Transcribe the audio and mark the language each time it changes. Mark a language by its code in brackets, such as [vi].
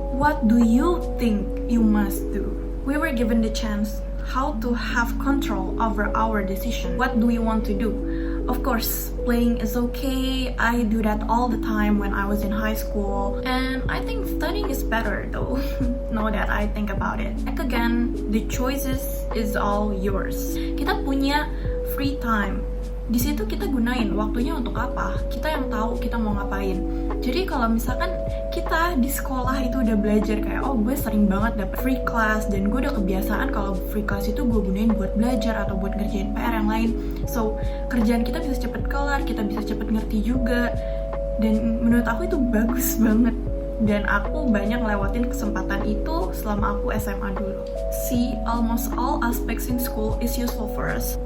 [en] What do you think you must do? We were given the chance how to have control over our decision. What do we want to do? Of course, playing is okay. I do that all the time when I was in high school. And I think studying is better though. Now that I think about it. Like again, the choices is all yours. [id] Kita punya free time. Di situ kita gunain waktunya untuk apa? Kita yang tahu kita mau ngapain. Jadi kalau misalkan kita di sekolah itu udah belajar kayak, oh gue sering banget dapet free class dan gue udah kebiasaan kalau free class itu gue gunain buat belajar atau buat ngerjain PR yang lain. So kerjaan kita bisa cepet kelar, kita bisa cepet ngerti juga. Dan menurut aku itu bagus banget. Dan aku banyak lewatin kesempatan itu selama aku SMA dulu. [en] See, almost all aspects in school is useful for us.